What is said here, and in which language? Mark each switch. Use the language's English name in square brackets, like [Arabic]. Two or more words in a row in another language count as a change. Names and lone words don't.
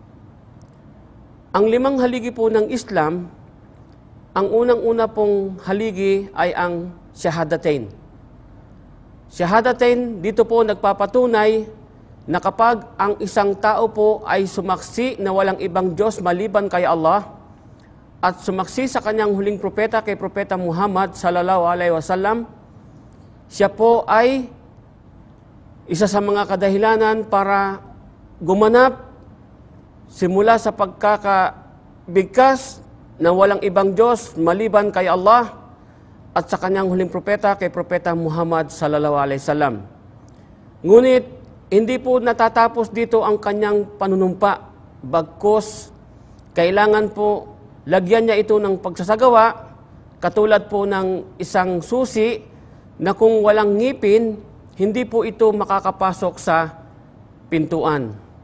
[Filipino] Ang 5 haligi po ng Islam, ang unang-una pong haligi ay ang Shahadatain. Shahadatain, dito po nagpapatunay na kapag ang isang tao po ay sumaksi na walang ibang Diyos maliban kay Allah, at sumaksi sa kanyang huling propeta kay Propeta Muhammad [Arabic] صلى الله عليه وسلم, [Filipino] siya po ay isa sa mga kadahilanan para gumanap simula sa pagkakabigkas na walang ibang Diyos maliban kay Allah at sa kanyang huling propeta kay Propeta Muhammad [Arabic] صلى الله عليه وسلم. [Filipino] Ngunit hindi po natatapos dito ang kanyang panunumpa, bagkus kailangan po lagyan niya ito ng pagsasagawa, katulad po ng isang susi na kung walang ngipin, hindi po ito makakapasok sa pintuan.